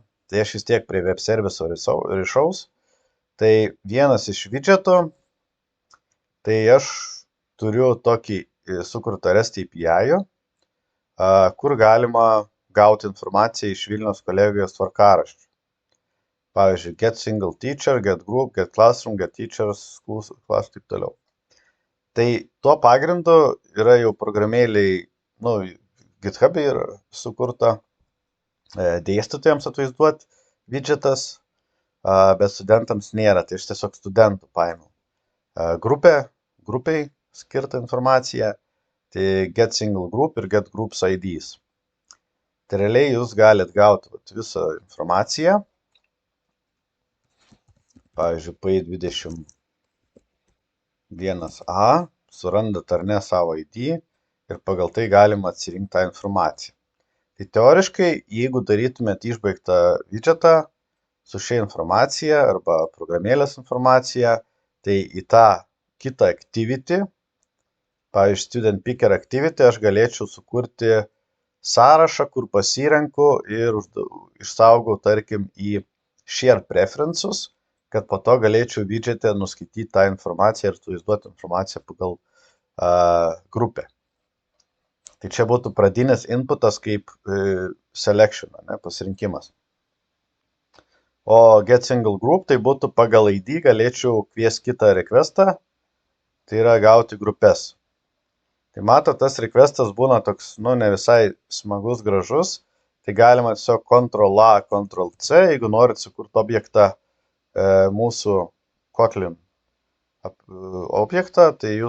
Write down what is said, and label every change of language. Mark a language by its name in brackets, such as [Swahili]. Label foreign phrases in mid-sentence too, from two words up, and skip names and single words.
[Lithuanian] Tai aš vis tiek prie web serviso rišaus. Tai vienas iš widgeto, tai aš turiu tokį sukurtą REST API, kur galima gauti informaciją iš Vilniaus kolegijos tvarkaraščių. Pavyzdžiui, [English] get single teacher, get group, get classroom, get teachers, schools, class, [Lithuanian] taip toliau. Tai tuo pagrindu yra jau programėliai, GitHub'e yra sukurta dėstytojams atvaizduoti widgetas, bet studentams nėra, tai aš tiesiog studentų paėmiau. Grupiai skirtą informaciją, tai [English] get single group [Lithuanian] ir [English] get groups IDs. [Lithuanian] Tai realiai jūs galite gauti visą informaciją, pavyzdžiui, PAI21A, surandat ar ne savo ID ir pagal tai galima atsirinkti tą informaciją. Tai teoriškai, jeigu darytumėt išbaigtą widgetą su šia informacija arba programėlės informacija, tai į tą kitą activity, pavyzdžiui, [English] student picker activity, [Lithuanian] aš galėčiau sukurti sąrašą, kur pasirenku ir išsaugau, tarkim, į [English] share preferences, [Lithuanian] kad po to galėčiau widgete nuskaityti tą informaciją ir atvaizduoti informaciją pagal grupę. Tai čia būtų pradinis inputas kaip selection, pasirinkimas. O [English] get single group [Lithuanian] tai būtų pagal ID galėčiau kviesti kitą requestą, tai yra gauti grupės. Tai mato, tas requestas būna toks, ne visai smagus, gražus, tai galima tiesiog Ctrl+A, Ctrl+C, jeigu norit sukurti objektą mūsų Kotlin objektą, tai jūs